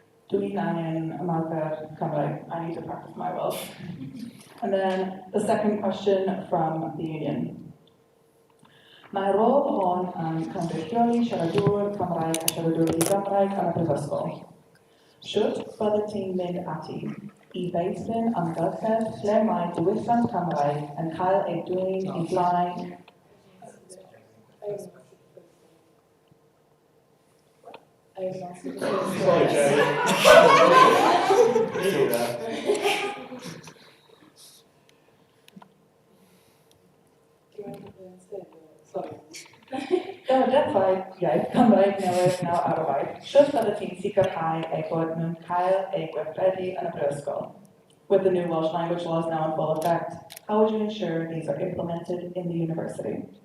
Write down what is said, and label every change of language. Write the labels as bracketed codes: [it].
[cy] Dwi'n angen ymarfer Cymraeg. [en] I need to practice my Welsh. And then the second question from the union. [cy] Mae'r rôl hon yn cynrychioli siaradwyr Cymraeg a siaradwyr Gymraeg yn y prifysgol. Should bydde ti'n mynd ati I feithrin amgylchedd lle mae diwylliant Cymraeg yn cael ei dwyn I blaen [en] Sorry, Jenny. [cy] Dechrau iaith Cymraeg newydd nawr ar y waith, should bydde ti'n sicrhau ei bod nhw'n cael ei gweithredu yn y brifysgol? [en] With the new Welsh language laws now in full effect, how would you ensure these are implemented in the university?